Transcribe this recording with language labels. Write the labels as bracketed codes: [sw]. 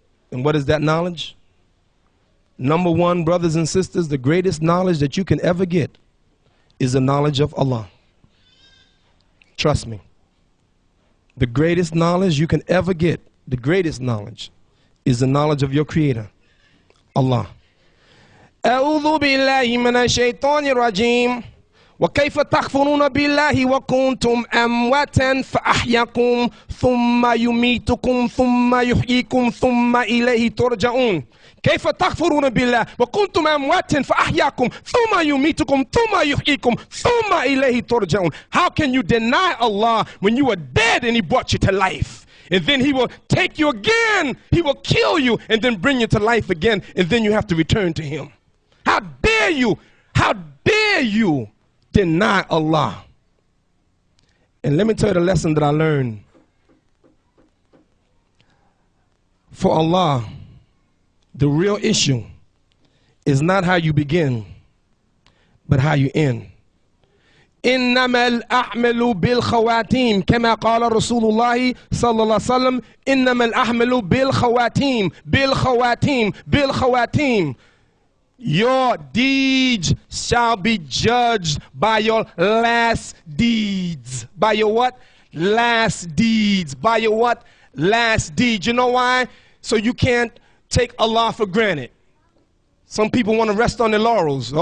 [en] And what is that knowledge? Number one, brothers and sisters, the greatest knowledge that you can ever get is the knowledge of Allah. Trust me. The greatest knowledge you can ever get, the greatest knowledge, is the knowledge of your Creator, Allah. [ar] أعوذ بالله من الشيطان الرجيم وكيف تكفرون بالله وكنتم أمواتا فأحياكم ثم يميتكم ثم يحييكم ثم إليه ترجعون. كيف تكفرون بالله وكنتم أمواتا فأحياكم ثم يميتكم ثم يحييكم ثم إليه ترجعون. [en] How can you deny Allah when you were dead and He brought you to life? And then He will take you again, He will kill you and then bring you to life again, and then you have to return to Him. How dare you? How dare you deny Allah? And let me tell you the lesson that I learned. For Allah, the real issue is not how you begin, but how you end. [ar] إنما الأعمال بالخواتيم كما قال رسول الله صلى الله عليه وسلم إنما الأعمال بالخواتيم بالخواتيم بالخواتيم. [en] Your deeds shall be judged by your last deeds. By your what? Last deeds. By your what? Last deeds. You know why? So you can't take Allah for granted. Some people want to rest on their laurels.